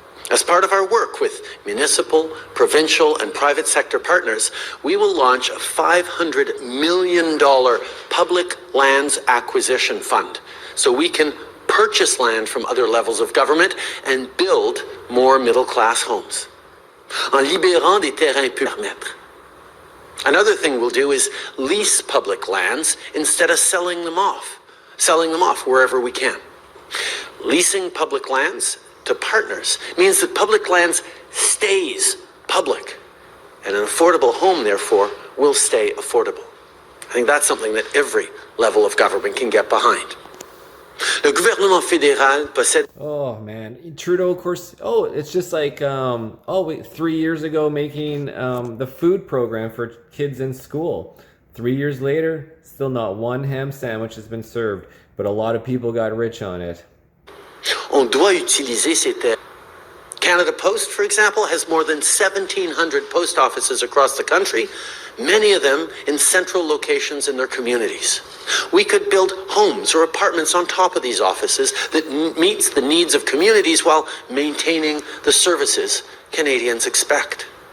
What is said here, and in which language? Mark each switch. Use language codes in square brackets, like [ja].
[en] As part of our work with municipal, provincial, and private sector partners, we will launch a $500 million public lands acquisition fund so we can purchase land from other levels of government and build more middle-class homes. [fr] En libérant des terrains publics. [en] Another thing we'll do is lease public lands instead of selling them off wherever we can. Leasing public lands to partners means that public lands stays public, and an affordable home, therefore, will stay affordable. I think that's something that every level of government can get behind. [fr] Le gouvernement fédéral possède... [en] Oh, man. Trudeau, of course... Oh, it's just like... 3 years ago making the food program for kids in school. 3 years later, still not one ham sandwich has been served, but a lot of people got rich on it. [fr] On doit utiliser ces terres. [en] Canada Post, for example, has more than 1,700 post offices across the country, many of them in central locations in their communities. We could build homes or apartments on top of these offices that meets the needs of communities while maintaining the services Canadians expect.